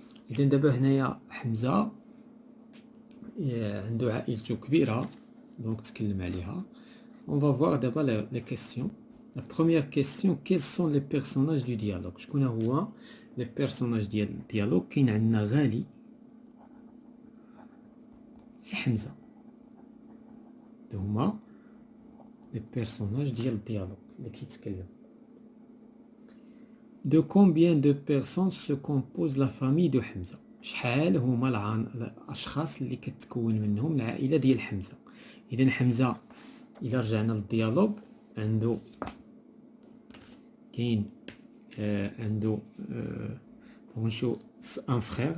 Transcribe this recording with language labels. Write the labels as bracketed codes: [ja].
[ar] إذا دابا هنايا حمزة عنده عائلته كبيرة دونك تكلم عليها. [fr] On va voir d'abord les questions. La première question, quels sont les personnages du dialogue? [ar] شكون هو les personnages ديال الديالوج؟ كاين عندنا غالي حمزة. هما les personnages ديال الديالوج اللي كيتكلم. [fr] De combien de personnes se compose la famille de [ar] حمزة؟ شحال هما الأشخاص اللي كتكون منهم العائلة ديال حمزة؟ إذا حمزة إلا رجعنا للديالوج عنده كاين عنده نشوف ان فخير.